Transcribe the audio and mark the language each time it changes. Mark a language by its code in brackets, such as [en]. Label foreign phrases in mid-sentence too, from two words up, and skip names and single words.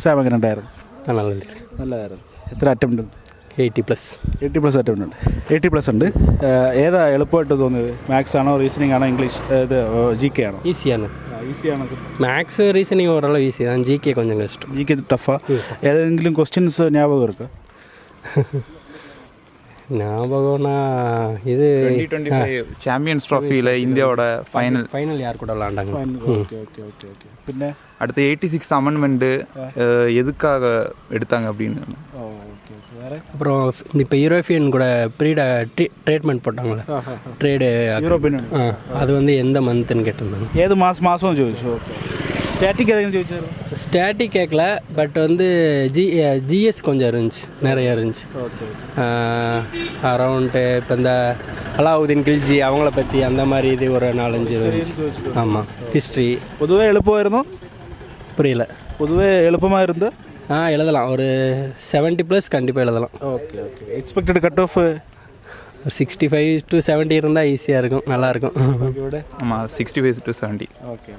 [ml] എക്സാം എങ്ങനെ ഉണ്ടായിരുന്നു? നല്ലത്. നല്ലതായിരുന്നു. എത്ര അറ്റംപ്റ്റ് ഉണ്ട്? 80+. 80+ അറ്റംപ്റ്റ് ഉണ്ട്. 80+ ഉണ്ട്. ഏതാ എളുപ്പമായിട്ട് തോന്നിയത്? മാത്സ് ആണോ, റീസണിങ് ആണോ, ഇംഗ്ലീഷ് ഇത് GK ആണോ? [ta] ஈஸியான [ml] ഈസിയാണോ? [ta] மேக்ஸு ரீசனிங் ஓரளவு ஈஸி தான். ஜிகே கொஞ்சம் கஷ்டம். [ml] GK ടഫാ. ഏതെങ്കിലും ക്വസ്റ്റ്യൻസ് [ta] ஞாபகம் இருக்கா? ஞாபகம்னா இது 2025 சாம்பியன்ஸ் ட்ராஃபியில் இந்தியாவோட ஃபைனல் யார் கூட விளாண்டாங்க? [en] okay okay okay okay. പിന്നെ [ta] அடுத்து 86 அமெண்ட்மெண்ட்டு எதுக்காக எடுத்தாங்க அப்படின்னு. [en] okay okay. வேறு [ta] அப்புறம் இப்போ யூரோப்பியன் கூட ட்ரீட்மெண்ட் போட்டாங்களே ட்ரேடு [ml] യൂറോപ്യൻ [ta] அது வந்து எந்த மந்த்துன்னு கேட்டிருந்தாங்க. [ml] ഏത് മാസം ചോദിച്ചു. ഓക്കെ. സ്റ്റാറ്റിക് ഏതെങ്കിലും ചോദിച്ചായിരുന്നു? [ta] ஸ்டாட்டிக் கேட்கல, பட் வந்து ஜிஎஸ் கொஞ்சம் இருந்துச்சு, நிறையா இருந்துச்சு. ஓகே. அரவுண்டு இப்போ இந்த அலாவுதீன் கில்ஜி அவங்கள பற்றி அந்த மாதிரி இது ஒரு 4-5 இருந்துச்சு. ஆமாம். ஹிஸ்ட்ரி. [ml] പൊതുവേ എളുപ്പമായിരുന്നു? [ta] புரியல. [ml] പൊതുവേ എളുപ്പമായിരുന്നു? [ta] எழுதலாம். ஒரு 70+ கண்டிப்பாக எழுதலாம். [en] okay okay. expected cut off [ta] 65 to 70 இருந்தால் ஈஸியாக இருக்கும், நல்லாயிருக்கும். [ml] ഇവിടെ [ta] ஆமாம், 65 to 70. ஓகே.